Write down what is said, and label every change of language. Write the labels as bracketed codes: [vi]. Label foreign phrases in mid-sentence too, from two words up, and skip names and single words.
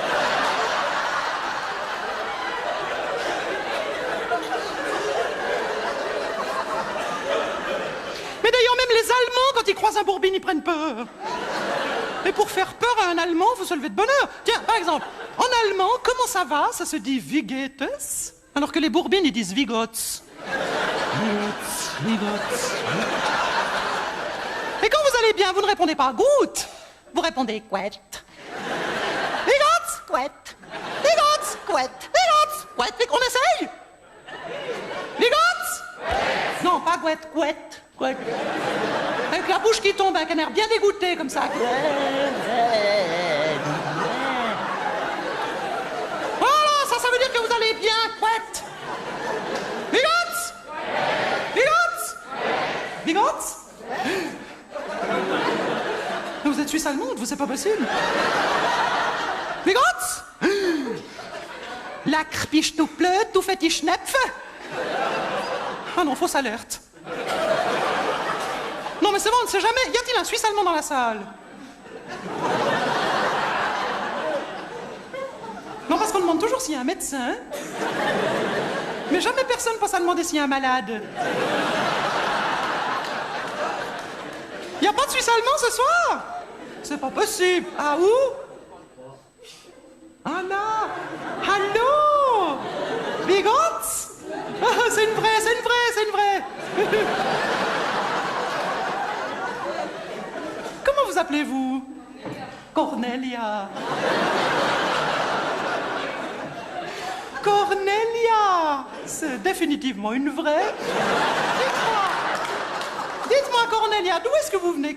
[fr] Mais d'ailleurs, même les Allemands, quand ils croisent un Bourbine, ils prennent peur. Mais pour faire peur à un Allemand, il faut se lever de bonne heure. Tiens, par exemple, en allemand, comment ça va? Ça se dit [de] Wie geht es? [fr] Alors que les Bourbines, ils disent [de] Wie geht's? Wie geht's? [fr] Et quand vous allez bien, vous ne répondez pas gut, vous répondez quet. [gsw] Wie geht's? Quet. Wie geht's? Quet. Wie geht's? Quet. [fr] On essaye? [de] Wie geht's? [fr] Non, pas quet, quet. Quet. Avec la bouche qui tombe, un canard bien dégoûté comme ça. Voilà, ça veut dire que vous allez bien, quet. [de] Wie geht's? Wie geht's? Wie geht's? [fr] Mais vous êtes suisse allemande, vous, c'est pas possible. [de] Wie geht's? Lecker bist du blöd, du fette Schnepfe. [fr] Ah non, fausse alerte. Non mais c'est bon, on ne sait jamais. Y a-t-il un Suisse allemand dans la salle? Non, parce qu'on demande toujours s'il y a un médecin. Mais jamais personne passe à demander s'il y a un malade. Y a pas de Suisse allemand ce soir? C'est pas possible. Ah où? Ah là. Allô? [de] Wie geht's? [fr] C'est une vraie, c'est une vraie, c'est une vraie. Comment vous appelez-vous? Cornelia. Cornelia. C'est définitivement une vraie. Dites-moi, Cornelia, d'où est-ce que vous venez?